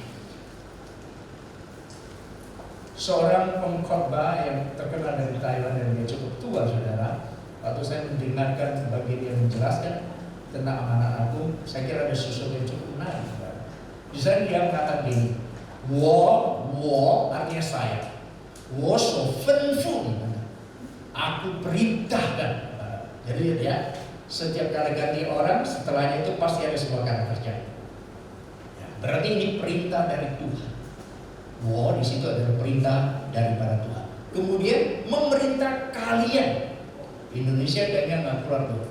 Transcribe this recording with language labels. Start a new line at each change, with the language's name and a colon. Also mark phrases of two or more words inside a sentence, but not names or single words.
Indonesian: Seorang pengkhotbah yang terkenal dari Thailand dan dia cukup tua, saudara, waktu saya mendengarkan bagi dia menjelaskan tentang amanat agung, saya kira ada sesuatu yang cukup menarik. Di sana dia mengatakan begini, wo artinya saya.
Chinese: 我所吩咐你们的,
Indonesian: aku perintahkan. Jadi ya, setiap kali ganti orang, setelahnya itu pasti ada sebuah kata kerja. Ya, berarti ini perintah dari Tuhan. Di situ adalah perintah daripada Tuhan. Kemudian memerintah kalian. Indonesia kayaknya nggak keluar tuh.